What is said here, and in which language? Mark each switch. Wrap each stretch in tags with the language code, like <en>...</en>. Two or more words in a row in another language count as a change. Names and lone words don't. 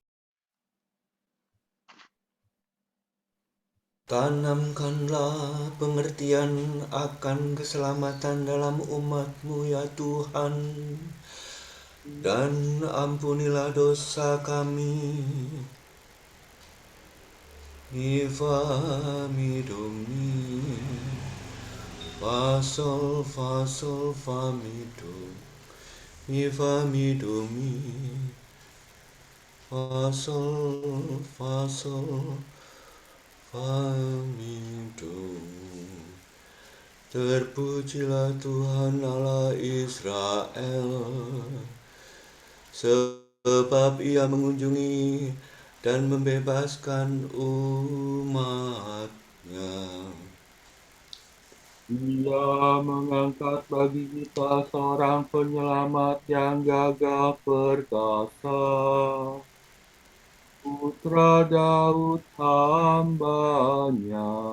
<id>Tanamkanlah pengertian akan keselamatan dalam umat-Mu ya Tuhan, dan ampunilah dosa kami.</id> <la>Infami Domini, Fasol, Fasol, Famido, Infami Domini, Fasol, Fasol, Famido.</la> <id>Terpujilah Tuhan Allah Israel, sebab Ia mengunjungi dan membebaskan umat-Nya. Ia mengangkat bagi kita seorang penyelamat yang gagah perkasa, Putra Daud hamba-Nya.</id>